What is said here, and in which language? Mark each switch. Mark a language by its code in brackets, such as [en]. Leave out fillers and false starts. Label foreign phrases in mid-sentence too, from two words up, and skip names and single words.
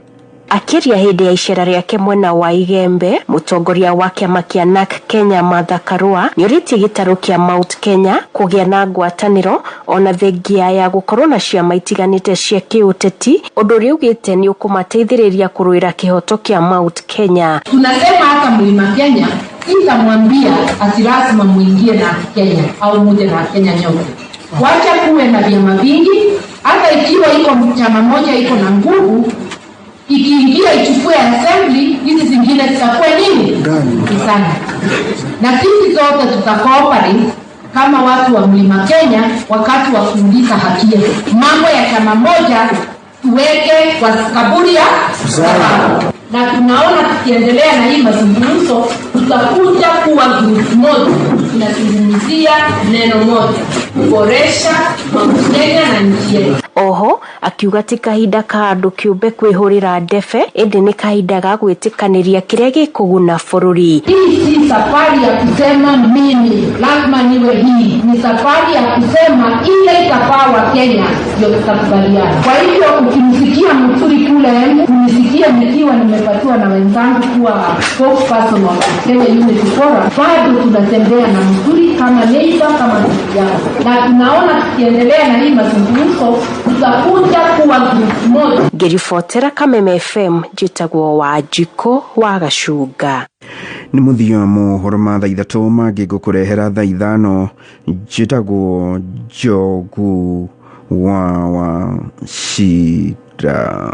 [ki] Akiria hĩndĩ ya icera rĩake mwena wa Igembe, mũtongoria wa kĩama kĩa NARC Kenya Martha Karua nĩorĩtie gĩtarũ kĩa Mount Kenya kũgĩa na ngwatanĩro ona thengia ya gũkorwo na ciama itiganĩte cia kĩũteti, ũndũ ũrĩa ugĩte nĩ ũkũmateithĩrĩria kũrũĩra kĩhoto kĩa Mount Kenya. [sw] Tunasema hata Mlima Kenya sitamwambia ati lazima muingie na Kenya au muje na Kenya nyote. Wacha kuwe na vyama vingi, hata ikiwa iko chama moja iko na nguvu ikiingia ichukue assembly, hizi zingine zitakuwa nini? Sana. Na sisi zote tutakooperate kama watu wa Mlima Kenya wakati wa kuuliza haki yetu. Mambo ya chama moja tuweke kwa kaburi ya sababu. Na tunaona tukiendelea na hii mazungumzo tutakuja kuwa group moja tunazungumzia neno moja kuboresha Kenya na nchi yetu. [ki] Oho akiuga ti kahinda ka andũ kĩũmbe kwĩhũrĩra ndebe ĩndĩ nĩ kahinda ga gwĩtĩkanĩria kĩrĩa gĩkũguna bũrũri. [sw] Hii si safari ya kusema mimi lazima niwe hii, ni safari ya kusema ile itafaa Kenya ndio tutakubaliana. Kwa hivyo ukimsikia Muturi kule unisikia nikiwa nimepatiwa na wenzangu kuwa spokesperson wa Kenya Unity Forum, bado tunatembea na Muturi kama neighbor kama vijana, na tunaona tukiendelea na hii mazungumzo tutakuja kuwa group moja. [ki] Ngĩribotera Kameme FM njĩtagwo Wanjikũ wa Gacuga. Nĩ mũthia mohoro ma thaa 3 mangĩ ngũkũrehera thaa 5 njĩtagwo Njogu wa Cira.